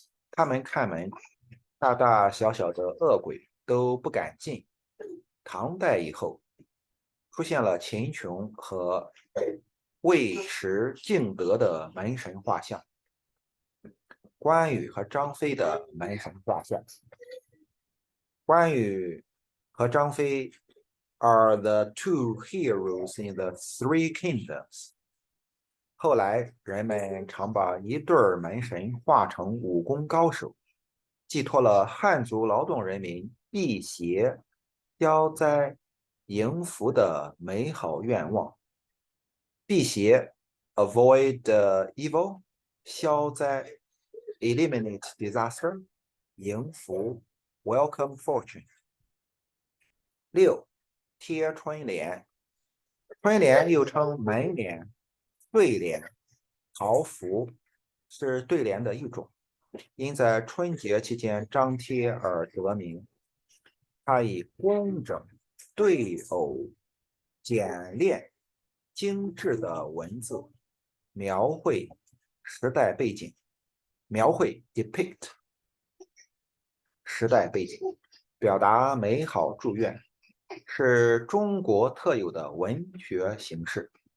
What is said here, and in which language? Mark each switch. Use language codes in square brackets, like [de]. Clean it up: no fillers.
[zh] 他们看门，大大小小的恶鬼都不敢进。唐代以后，出现了秦琼和尉迟敬德的门神画像，关羽和张飞的门神画像。 [en] 关羽和张飞 are the two heroes in the three kingdoms。 [zh] 后来人们常把一对门神画成武功高手，寄托了汉族劳动人民辟邪、消灾、迎福的美好愿望。辟邪 [en] avoid evil， [zh] 消灾 [en] eliminate disaster， [zh] 迎福 [en] welcome fortune。 [zh] 六，贴春联。春联又称门联、对联、桃符，是对联的一种，因在春节期间张贴而得名。它以工整、对偶、简练、精致的文字描绘时代背景，描绘 depict 时代背景，表达美好祝愿，是中国特有的文学形式。